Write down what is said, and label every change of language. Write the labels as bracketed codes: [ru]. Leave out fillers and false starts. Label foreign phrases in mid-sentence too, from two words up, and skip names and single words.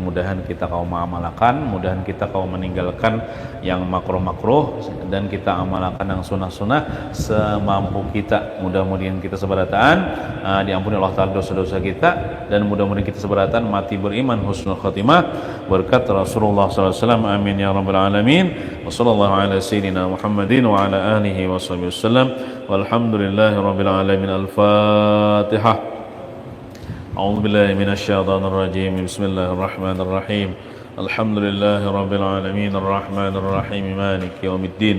[bjn] Mudahan kita kau mengamalkan, mudahan kita kau meninggalkan yang makruh-makruh, dan kita amalkan yang sunnah-sunnah semampu kita. Mudah-mudahan kita seberatan diampuni Allah Ta'ala dosa-dosa kita, dan mudah-mudahan kita seberatan mati beriman [ar] حسن الخاتمة [bjn] berkat Rasulullah SAW. [ar] آمين يا رب العالمين. وصلى الله على سيدنا محمد وعلى آله وصحبه وسلم. والحمد لله رب العالمين. Al-Fatihah. أعوذ بالله من الشيطان الرجيم. بسم الله الرحمن الرحيم. الحمد لله رب العالمين الرحمن الرحيم مالك يوم الدين.